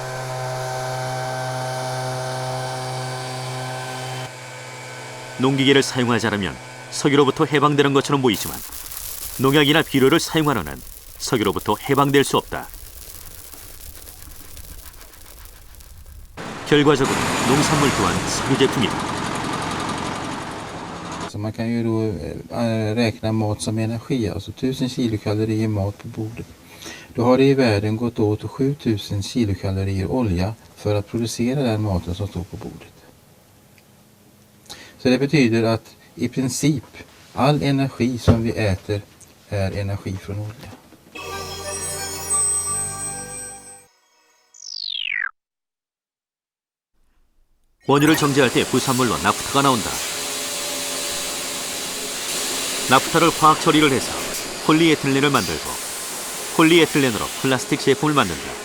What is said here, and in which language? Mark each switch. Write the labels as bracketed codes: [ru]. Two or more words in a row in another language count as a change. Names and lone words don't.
[ko] 농기계를 사용하지 않으면 석유로부터 해방되는 것처럼 보이지만 농약이나 비료를 사용하는 한 석유로부터 해방될 수 없다. 결과적으로 농산물 또한 석유 제품이다. [sv] Så man kan ju då räkna mat som energi, alltså 1000 kilokalorier mat på bordet. Då har det i världen gått åt 7000 kilokalorier olja för att producera den maten som står på bordet. Så det betyder att i princip all energi som vi äter är energi från olja. [ko] 원유를 정제할 때 부산물로 나프타가 나온다. 나프타를 화학 처리를 해서 폴리에틸렌을 만들고 폴리에틸렌으로 플라스틱 제품을 만든다.